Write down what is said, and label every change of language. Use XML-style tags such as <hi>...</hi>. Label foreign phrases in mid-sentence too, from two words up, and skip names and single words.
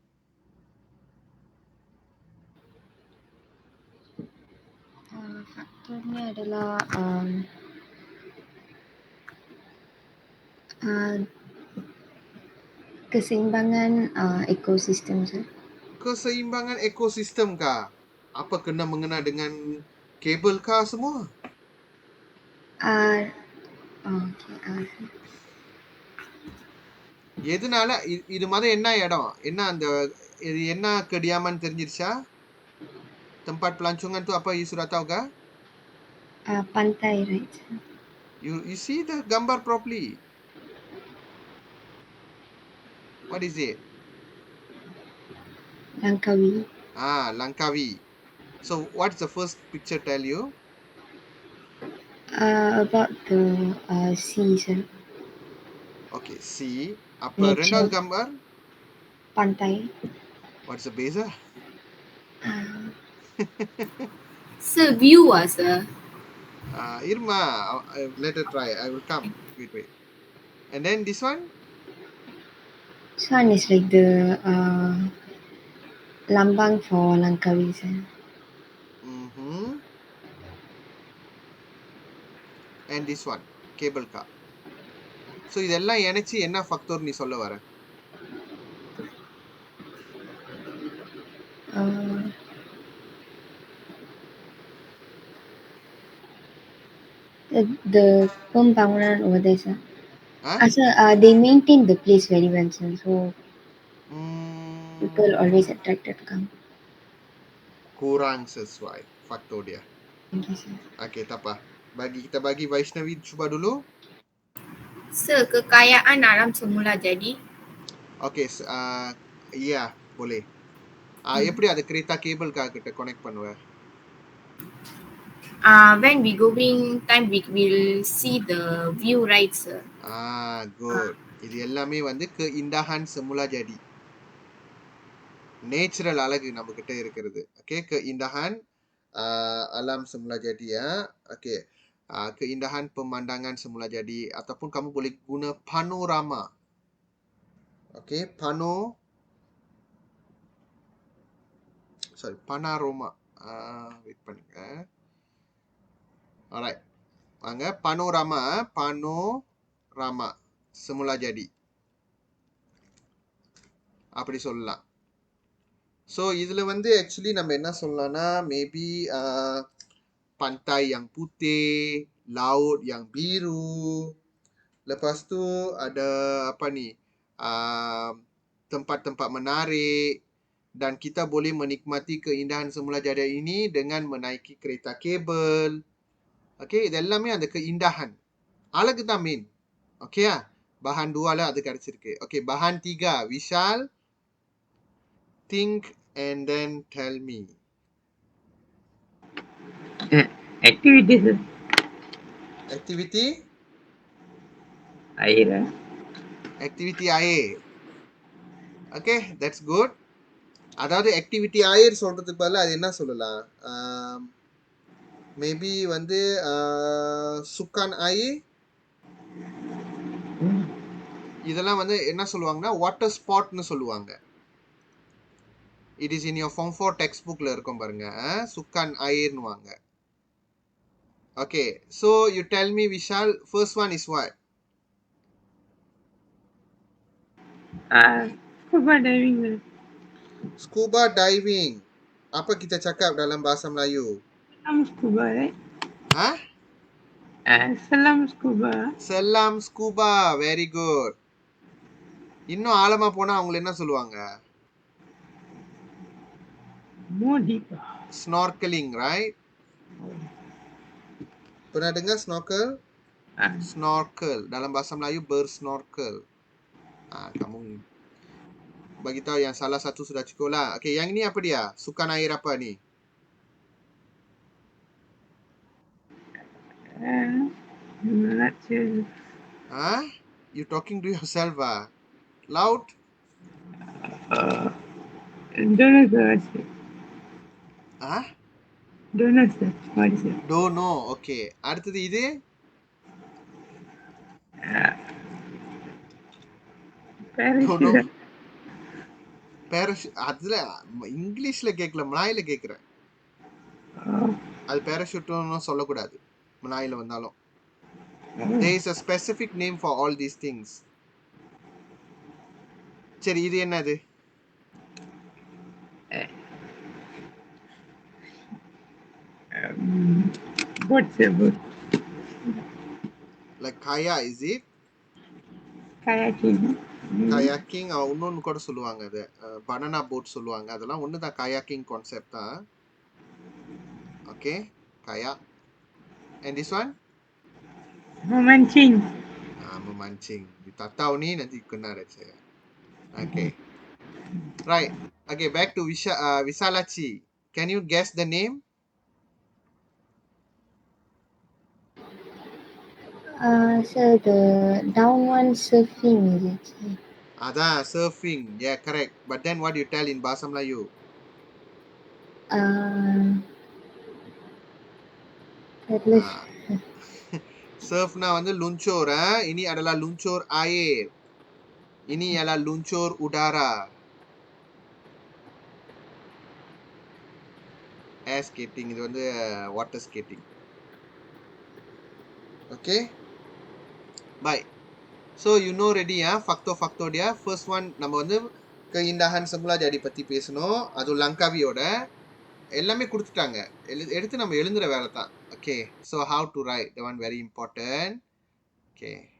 <ms>Faktornya adalah keseimbangan ekosistem, sir. Keseimbangan ekosistem kah? Apa kena mengena dengan kabel kah semua? Okay.</ms> <ta>எதனால இது மாதிரி என்ன இடம்? இது என்ன kediaman தெரிஞ்சிருச்சா?</ta> <ms>Tempat pelancongan tu apa you sudah tahu kah? Pantai,</ms> <en>right? You see the gambar properly. What is it? Langkawi. Langkawi. So what's the first picture tell you? About the sea, sir. Okay, sea.</en> <ms>Apa rendah gambar? Pantai.</ms> <en>What's the base? Sir, view sir. Irma, let her try. I will come. Wait. And then this one? This one is like the lambang for Langkawi, sir. And this one, cable car. So இதெல்லாம் இணைச்சு என்ன ஃபேக்டர் நீ சொல்ல வர? The pembangunan over there, sir. Sir, they maintain the place very well, sir. So people always attracted to come.</en> <ms>Kurang sesuai faktor dia.</ms> <en>Okay, sir.</en> <ms>Okey, tak apa. Kita bagi Vaishnavi cuba dulu. Sir, kekayaan alam semula jadi. Okey, ya, boleh.</ms> <ta>எப்படி அது kereta கேபிள்காக கிட்ட கனெக்ட் பண்ணுவ?</ta> <en>When we going time, we will see the view, right, sir? Good.</en> <ta>இது எல்லாமே வந்து</ta> <ms>keindahan semula jadi.</ms> <ta>நேச்சுரல் அழகு நம்ம கிட்ட இருக்கிறது.</ta> <ms>Okay, keindahan alam semula jadi ya. Okay. Keindahan pemandangan semula jadi ataupun kamu boleh guna panorama. Okay, panorama.</ms> <ta>Wait பண்ணுங்க. Alright.</ta> <ms>வாங்க panorama semula jadi.</ms> <ta>அப்படி சொல்லலாம். ஸோ இதில் வந்து ஆக்சுவலி நம்ம என்ன சொல்லலாம்னா மேபி</ta> <ms>pantai yang putih, laut yang biru. Lepas tu ada apa ni? Tempat-tempat menarik dan kita boleh menikmati keindahan semula jadi ini dengan menaiki kereta kabel. Okey,</ms> <ta>இது எல்லாமே அந்த keindahan. அழகு தான் மெயின். ஓகேயா?</ta> <ms>bahan 2 lah</ms> <ta>அது கிடைச்சிருக்கு. ஓகே,</ta> <ms>bahan 3</ms> <en>Vishal, think and then tell me. Activities. Activity? Air. Activity air. Okay, that's good.</en> <ta>அதாவது</ta> <en>activity air</en> <ta>சொல்றதுக்கு பதிலா அது என்ன சொல்லலாம்? Maybe வந்து</ta> <ms>sukan air.</ms> <ta>இதெல்லாம் வந்து என்ன சொல்லுவாங்கன்னா</ta> <en>water sport</en> <ta>னு சொல்லுவாங்க.</ta> <en>It is in your form 4 textbookல</en> <ta>இருக்கும் பாருங்க. சுக்கான் அயர்னுவாங்க.</ta> <en>Okay, so you tell me Vishal, first one is what? Scuba diving. Scuba diving.</en> <ms>Apa kita cakap dalam bahasa Melayu? Selam scuba, right? Selam scuba. Selam scuba,</ms> <en>very good.</en> <ta>இன்னும் ஆழமா போனா அவங்க என்ன சொல்லுவாங்க?</ta> <en>More deep. Snorkeling, right?</en> <ms>Pernah dengar snorkel? Snorkel. Dalam bahasa Melayu bersnorkel. Kamu bagi tahu yang salah satu sudah cukup lah. Okay, yang ini apa dia? Sukan air apa ni?</ms> <en>Not sure. You talking to yourself Loud? Don't know, sir. Don't know, sir. What is it? Don't know.</en> <ta>Okay. அடுத்தது இது?</ta> <en>Parachute. Parachute.</en> <ta>அதுல இங்கிலீஷ்ல கேட்கல, மலாயில கேட்கிறேன். அது பேராஷூட்னு சொல்லக்கூடாது மலாயில வந்தாலும்.</ta> <en>There is a specific name for all these things.</en> <ta>சரி, இது என்னது?</ta> <en>Boat, sir. Boat. Like kaya, is it? Kayaking.</en> <ta>Kayaking இன்னொன்னு கூட சொல்லுவாங்க அது.</ta> <en>banana boat</en> <ta>சொல்லுவாங்க. அதெல்லாம் ஒண்ணுதான்,</ta> <en>kayaking concept</en> <ta>தான்.</ta> <en>Okay, kayak. And this one?</en> <ms>Memancing. Memancing. Tak tahu ni nanti kena red saya.</ms> <en>Okay. Right. Okay, back to Visalachi. Can you guess the name? Sir, the down one surfing, is it, sir? Adah, surfing. Yeah, correct. But then what do you tell in Bahasa Melayu?</en> <ta>Surfனா வந்து luncur.</ta> <ms>Ini adalah luncur air. Ini ialah luncur udara.</ms> <en>Air skating.</en> <ta>இது வந்து</ta> <en>water skating.</en> <ta>Okay.</ta> <en>Baik. So you know ready</en> <ms>faktor-faktor dia.</ms> <en>First one</en> <ta>நம்ம வந்து</ta> <ms>keindahan semula jadi</ms> <ta>பத்தி பேசணும். அது லங்காவியோட எல்லாமே கொடுத்துட்டாங்க. எடுத்து நம்ம எழுதுற வேலை தான்.</ta> <en>Okay, so how to write, the one very important. Okay,</en>